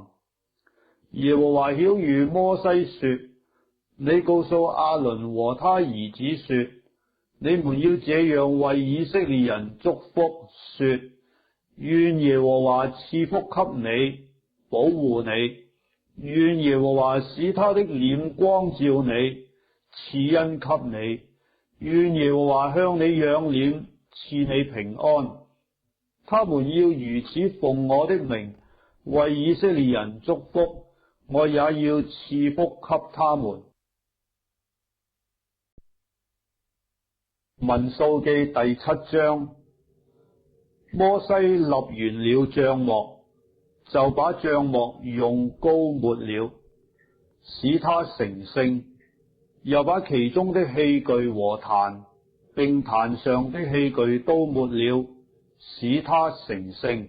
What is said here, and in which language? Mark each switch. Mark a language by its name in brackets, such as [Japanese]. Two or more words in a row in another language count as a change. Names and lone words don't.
[Chinese] 耶和華曉諭摩西說：你告訴亞倫和他兒子說，你們要這樣為以色列人祝福，說：願耶和華賜福給你，保護你；願耶和華使他的臉光照你，賜恩給你；願耶和華向你仰臉，賜你平安。他們要如此奉我的名為以色列人祝福，我也要賜福給他們。民數記第7章。摩西立完了帳幕，就把帳幕用膏抹了，使他成聖，又把其中的器具和壇，並壇上的器具都抹了，使他成聖。